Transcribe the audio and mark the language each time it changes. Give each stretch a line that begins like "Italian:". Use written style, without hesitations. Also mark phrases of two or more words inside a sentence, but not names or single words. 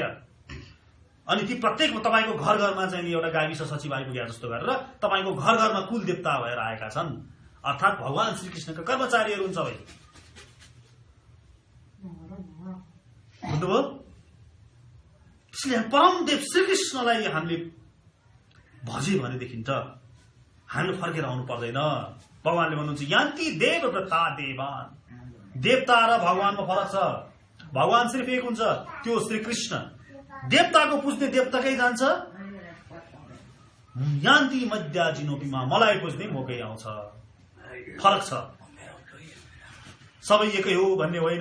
Nepali: अनि ती प्रत्येक तपाईको घर घरमा चाहिँ एउटा गाविस सचिव आइपुगे जस्तो गरेर तपाईको घर घरमा कुल देवता भएर आएका छन्, अर्थात् भगवान श्रीकृष्णका कर्मचारीहरू हुन् सबै। बुझ्नुभयो? त्यसले परमदेव श्रीकृष्णलाई हामीले भजे भनेदेखि त हामीले फर्केर आउनु पर्दैन। भगवानले भन्नुहुन्छ
Sanskrit: यान्ति देवव्रता देवान,
Nepali: देवता र भगवानमा फरक छ। भगवान सिर्फ एक हुन्छ, त्यो श्री कृष्ण। देवताको पुज्ने देवताकै जान्छ,
Sanskrit: यान्ति मध्याजिनोपिमा,
Nepali: मलाई पुज्ने मौकै आउँछ। फरक छ, सबै एकै हो भन्ने होइन।